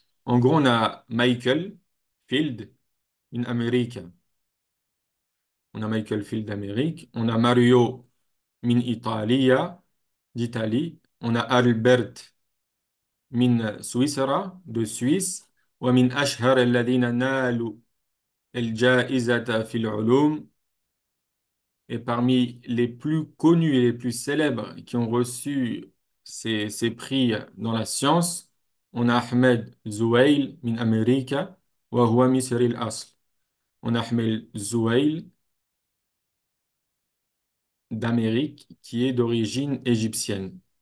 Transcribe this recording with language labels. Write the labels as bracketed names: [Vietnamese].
[French] En gros, on a Michael Field, in Amérique. On a Michael Field d'Amérique. On a Mario [Arabic] min Italia, [French] d'Italie. On a Albert [Arabic] min Suissera, [French] de Suisse. [Arabic] ومن أشهر الذين نالوا الجائزة في العلوم. [French] Et parmi les plus connus et les plus célèbres qui ont reçu ces prix dans la science, on a Ahmed Zouail [Arabic] min Amerika wa huwa Misri al-asl. [French] On a Ahmed Zouail d'Amérique qui est d'origine égyptienne.